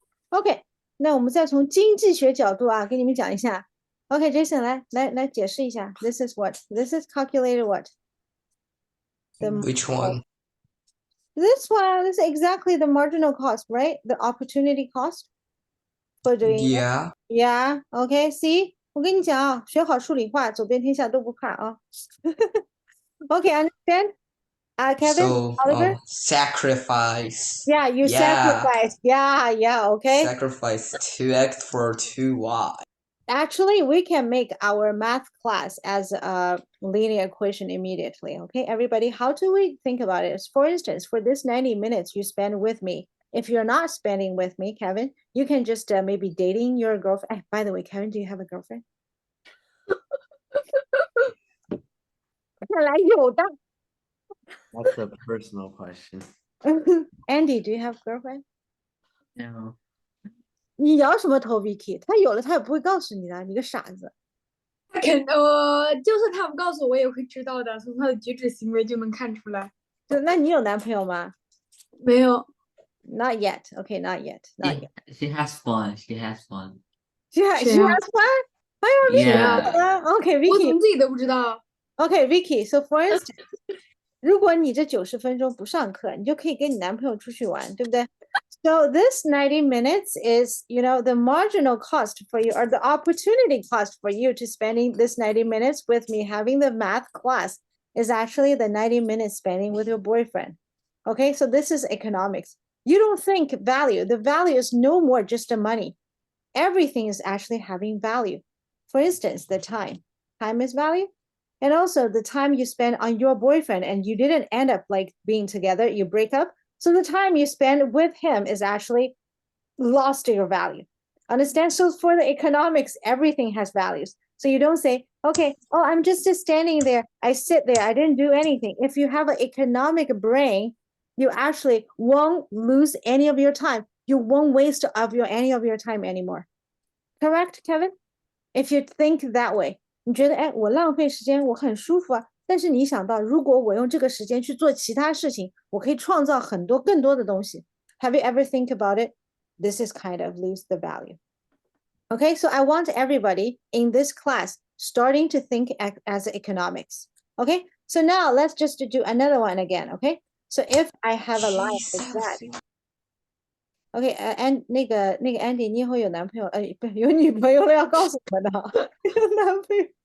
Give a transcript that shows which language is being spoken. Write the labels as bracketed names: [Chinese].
[Chinese] OK, 那我们再从经济学角度啊，给你们讲一下。 OK, Jason, 来解释一下。 [English] This is what? This is calculated what? Which one? This one is exactly the marginal cost, right? The opportunity cost for doing it. Yeah. Yeah, okay, see? [Chinese] 我跟你讲啊，学好数理化，走遍天下都不怕啊。 [English] Okay, understand? Kevin, So Oliver? sacrifice. Yeah, you sacrifice. Yeah, okay. Sacrifice 2x for 2y. Actually, we can make our math class as a linear equation immediately. Okay, everybody, how do we think about it? For instance, for this 90 minutes you spend with me, if you're not spending with me, Kevin, you can just maybe dating your girlfriend. By the way, Kevin, do you have a girlfriend? [Chinese] 看来有的。 [English] That's a personal question. Andy, do you have a girlfriend? No. [Chinese] 你摇什么头 ，Vicky？ 他有了，他也不会告诉你的，你个傻子。就是他不告诉我，我也会知道的，从他的举止行为就能看出来。那你有男朋友吗？没有。 [English] Not yet. Okay, not yet. Not yet. She has one. She has one. She has one? Yeah. Okay, [Chinese] 我 [English] Vicky. [Chinese] 怎么自己都不知道？ [English] Okay, Vicky. [Chinese] So for instance, 如果你这90分钟不上课，你就可以跟你男朋友出去玩，对不对？ [English] So this 90 minutes is, you know, the marginal cost for you or the opportunity cost for you to spending this 90 minutes with me having the math class is actually the 90 minutes spending with your boyfriend. Okay, so this is economics. You don't think value. The value is no more just the money. Everything is actually having value. For instance, the time. Time is value. And also the time you spend on your boyfriend and you didn't end up like being together, you break up. So the time you spend with him is actually lost your value. Understand? So for the economics, everything has values. So you don't say, okay, oh, I'm just standing there. I sit there. I didn't do anything. If you have an economic brain, you actually won't lose any of your time. You won't waste any of your time anymore. Correct, Kevin? [Chinese] If you think that way, 你觉得哎，我浪费时间，我很舒服啊。但是你想到，如果我用这个时间去做其他事情，我可以创造很多更多的东西。 [English] Have you ever think about it? This is kind of lose the value. Okay, so I want everybody in this class starting to think as economics. Okay, so now let's just do another one again. Okay, so if I have a line like that. [Chinese] OK，那个 Andy，你以后有男朋友，不有女朋友了，要告诉我的，有男朋友。